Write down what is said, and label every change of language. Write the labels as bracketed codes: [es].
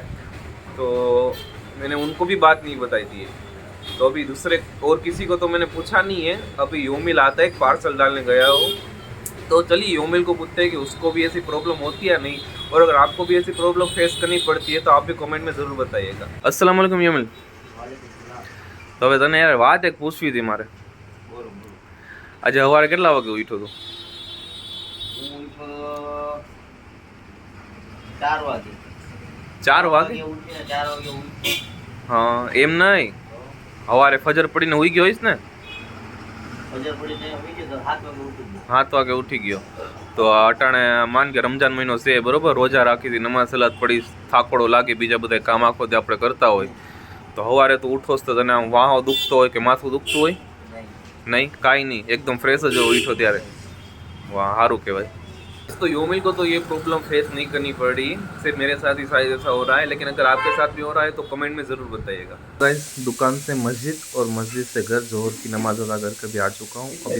[hi] तो मैंने उनको भी बात नहीं बताई थी ये। तो अभी दूसरे और किसी को तो मैंने पूछा नहीं है। अभी योमिल आता है, एक पार्सल डालने गया हो, तो चलिए योमिल को पूछते हैं कि उसको भी ऐसी प्रॉब्लम होती है या नहीं, और अगर आपको भी ऐसी प्रॉब्लम फेस करनी पड़ती है तो आप भी कमेंट में ज़रूर बताइएगा। अस्सलाम वालेकुम योमिल। [gu] तो હવે તને યાર વાત એક પૂછવી હતી મારે। આજે સવારે કેટલા વાગે ઉઠ્યો તો? હું ઉઠ્યો 4 વાગે. 4 વાગે? ઉઠીને 4 વાગે ઉઠ્યો. હા, એમ નહીં, તો સવારે ફજર પડીને ઉઈ ગયો હોઈશ ને? ફજર પડીને ઉઠી ગયો તો 7 વાગે ઉઠી ગયો. 7 વાગે ઉઠી ગયો તો અટાણે માન કે રમજાન મહિનો છે બરોબર, રોજા રાખી હતી, નમાઝ સલાત પડી, થાકડો લાગે, બીજા બધા કામ આખો દી આપણે કરતા હોય, તો સવારે તો ઉઠોસ તો તને આમ વાહો દુખતો હોય કે માથું દુખતું હોય? નહીં. नहीं, काई नहीं, एकदम फ्रेश जो उठो त्यारे। वाह, हारू कहेवाय। [hi] तो योमिल को तो ये प्रॉब्लम फेस नहीं करनी पड़ रही, सिर्फ मेरे साथ ही शायद ऐसा हो रहा है। लेकिन अगर आपके साथ भी हो रहा है तो कमेंट में ज़रूर बताइएगा। गाइस, दुकान से मस्जिद और मस्जिद से घर जोहर की नमाज अदा करके भी आ चुका हूँ।